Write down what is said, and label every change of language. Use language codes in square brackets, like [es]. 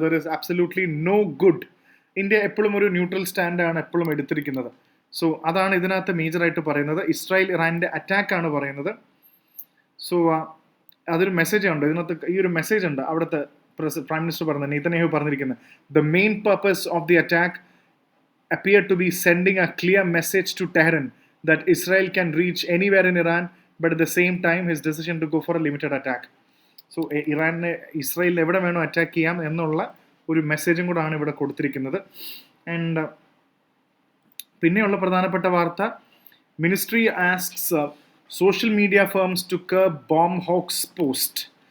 [en] There is absolutely no good. [ml] India എപ്പോഴും ഒരു neutral സ്റ്റാൻഡാണ് എപ്പോഴും എടുത്തിരിക്കുന്നത്. സോ അതാണ് ഇതിനകത്ത് മേജറായിട്ട് പറയുന്നത്. ഇസ്രായേൽ ഇറാൻ്റെ അറ്റാക്കാണ് പറയുന്നത്. സോ അതൊരു മെസ്സേജ് ഉണ്ട് ഇതിനകത്ത്. ഈ ഒരു മെസ്സേജ് ഉണ്ട് അവിടുത്തെ പ്രൈം മിനിസ്റ്റർ പറഞ്ഞത്, നെതന്യാഹു പറഞ്ഞിരിക്കുന്നത്. The main purpose of the attack [en] appear to be sending a clear message to Tehran that Israel can reach anywhere in Iran, but at the same time his decision to go for a limited attack. [ml] So ഇറാനെ Israel എവിടെ വേണോ attack ചെയ്യാം എന്നുള്ള ഒരു മെസ്സേജും കൂടാണ് ഇവിടെ കൊടുത്തിരിക്കുന്നത്. [en] and [ml] പിന്നെയുള്ള പ്രധാനപ്പെട്ട വാർത്ത, [en] Ministry asks social media firms to curb bomb hoax post.